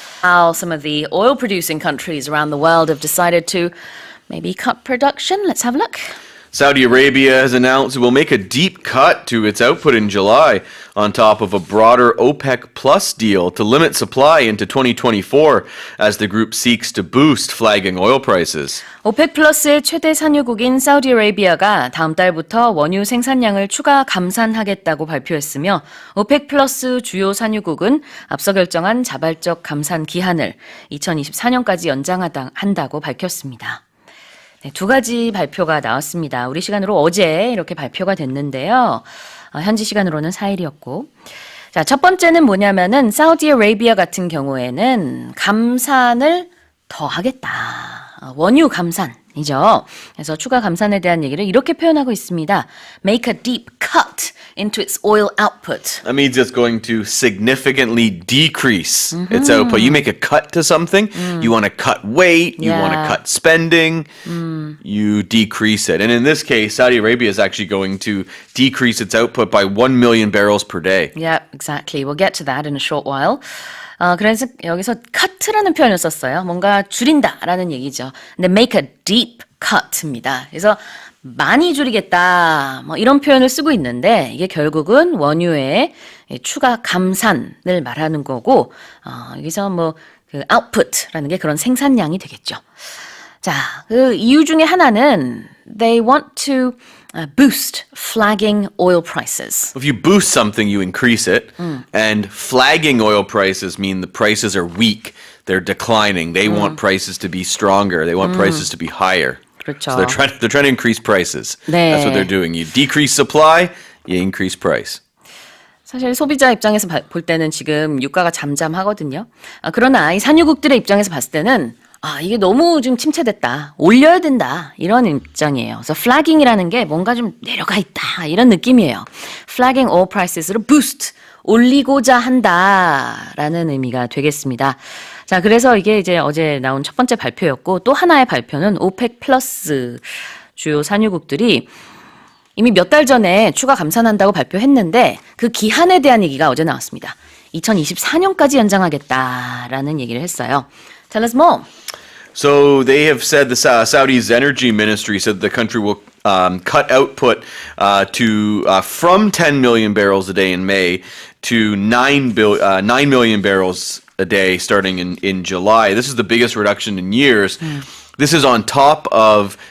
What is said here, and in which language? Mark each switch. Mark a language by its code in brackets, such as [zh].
[en] How some of the oil-producing countries around the world have decided to maybe cut production. Let's have a look. Saudi Arabia has announced it will make a deep cut to its output in July on top of a broader OPEC Plus deal to limit supply into 2024 as the group seeks to boost flagging oil prices. [ko] 오펙 플러스의 최대 산유국인 사우디아라비아가 다음 달부터 원유 생산량을 추가 감산하겠다고 발표했으며 오펙 플러스 주요 산유국은 앞서 결정한 자발적 감산 기한을 2024년까지 연장한다고 밝혔습니다. 네, 두 가지 발표가 나왔습니다. 우리 시간으로 어제 이렇게 발표가 됐는데요. 현지 시간으로는 4일이었고. 자, 첫 번째는 뭐냐면은 사우디아라비아 같은 경우에는 감산을 더 하겠다. 원유 감산이죠. 그래서 추가 감산에 대한 얘기를 이렇게 표현하고 있습니다. [en] Make a deep cut into its oil output. That means it's going to significantly decrease its output. You make a cut to something, you want to cut weight, you want to Yeah. cut spending, you decrease it. And in this case, Saudi Arabia is actually going to decrease its output by 1 million barrels per day. Yeah, exactly. We'll get to that in a short while. [ko] 그래서 여기서 cut라는 표현을 썼어요. 뭔가 줄인다라는 얘기죠. 근데 [en] make a deep cut [ko] 입니다. 그래서 많이 줄이겠다, 뭐 이런 표현을 쓰고 있는데 이게 결국은 원유의 추가 감산을 말하는 거고 여기서 뭐 그 output라는 게 그런 생산량이 되겠죠. 자, 그 이유 중에 하나는 [en] they want to boost flagging oil prices. If you boost something, you increase it. And flagging oil prices mean the prices are weak. They're declining. They want prices to be stronger. They want prices to be higher. [ko] 그렇죠. [en] So they're trying to increase prices. [ko] 네. [en] That's what they're doing. You decrease supply, you increase price. [ko] 사실 소비자 입장에서 볼 때는 지금 유가가 잠잠하거든요. 그러나 이 산유국들의 입장에서 봤을 때는 이게 너무 지금 침체됐다. 올려야 된다. 이런 입장이에요. 그래서 flagging이라는 게 뭔가 좀 내려가 있다. 이런 느낌이에요. [en] Flagging oil prices [ko] 로 boost, 올리고자 한다라는 의미가 되겠습니다. 자, 그래서 이게 이제 어제 나온 첫 번째 발표였고 또 하나의 발표는 오펙 플러스 주요 산유국들이 이미 몇 달 전에 추가 감산한다고 발표했는데 그 기한에 대한 얘기가 어제 나왔습니다. 2024년까지 연장하겠다라는 얘기를 했어요. [en] Tell us more. So they have said the Saudi's energy ministry said the country will cut output from 10 million barrels a day in May to 9 million barrels a day starting in July. This is the biggest reduction in years. This is on top of